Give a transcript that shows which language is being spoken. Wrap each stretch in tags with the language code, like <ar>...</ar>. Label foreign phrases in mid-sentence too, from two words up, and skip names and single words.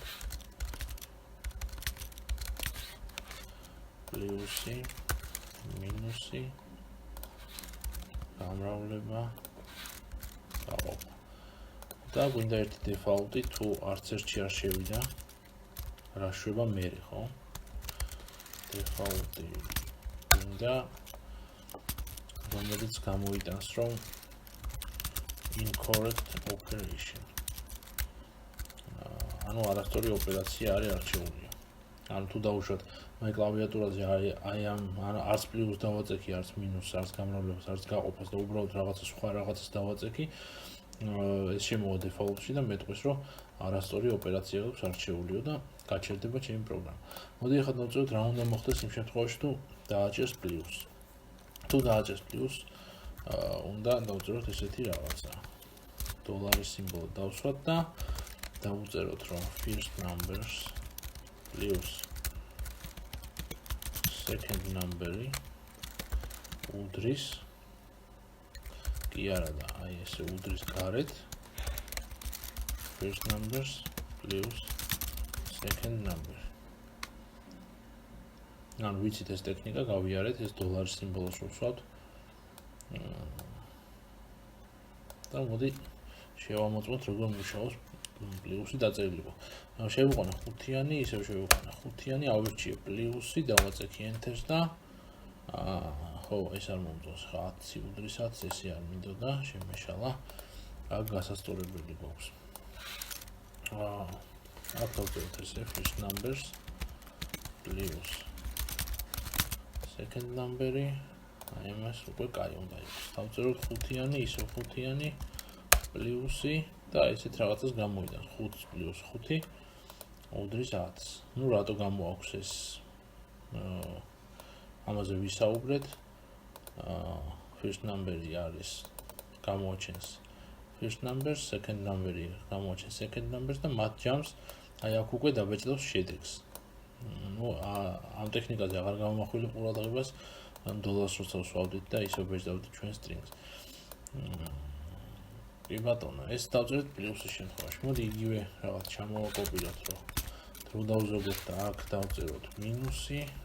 <ka>პლუსი, მინუსი, გამრავლება, გაყოფა. და გვინდა ერთი default-ი, თუ არც ერთში არ შევიდა, რა შვება მერე, ხო? default-ი გვინდა რომელიც გამოიტანს რომ</ka> <en>incorrect operation.</en> <ka>ანუ არასწორი ოპერაცია არის არჩეული. ანუ თუ დავუშვათ მე კლავიატურაზე აი ამ არც პლუს დავაწექი, არც მინუს, არც გამრავლებას, არც გაყოფას და უბრალოდ რაღაცა სხვა რაღაცას დავაწექი, ეს შემოვა default-ში და მეტყვის რომ არასწორი ოპერაცია აქვს არჩეულიო და გაჩერდება ჩემი პროგრამა. მოდი ახლა დავწეროთ რა უნდა მოხდეს იმ შემთხვევაში თუ დააჭერს პლუს. თუ დააჭერს პლუს, უნდა დავწეროთ ესეთი რაღაცა. დოლარის სიმბოლო დავსვათ და დავუწეროთ რომ</ka> <en>first numbers plus second number-</en> <ka>ი უდრის კი არა და აი ესე უდრის გარეთ</ka> <en>first numbers plus second number.</en> <ka>ანუ ვიცით ეს ტექნიკა გავიარეთ, ეს დოლარის სიმბოლოს ვუსვათ. და მოდი შევამოწმოთ როგორ მუშაობს პლუსი დაწერილიყო. ანუ შევიყვანა 5-იანი, ისევ შევიყვანა 5-იანი, ავირჩიე პლუსი, დავაწექი enter-ს და ხო, ეს არ მომწონს, 10 უდრისაც, ესე არ მინდოდა, შემეშალა. აქ გასასწორებელი გვაქვს. აქ დავწეროთ ესე</ka> <en>first numbers plus second number-</en> <ka>ი აი ამას უკვე კაი უნდა იყოს. დავწეროთ 5-იანი, ისევ 5-იანი პლუსი და ესეთ რაღაცას გამოვიდა 5 + 5 უდრის 10. ნუ რატო გამოაქვს ეს ამაზე ვისაუბრეთ.</ka> <en>First number-</en> <ka>ი არის გამოაჩენს</ka> <en>first number, second number-</en> <ka>ი გამოაჩენს</ka> <en>second numbers</en> <ka>და მათ ჯამს აი აქ უკვე დაბეჭდავს შედეგს. ნუ ამ ტექნიკაზე აღარ გამომახვილ ყურადღებას, დოლარს როცა ვსვავდით და ისევ ბეჭდავდით ჩვენ strings. კი ბატონო, ეს დავწერეთ პლუსის შემთხვევაში. მოდი იგივე რაღაც ჩამოვაკოპიროთ, რომ დავზოგოთ და აქ დავწეროთ მინუსი.</ka>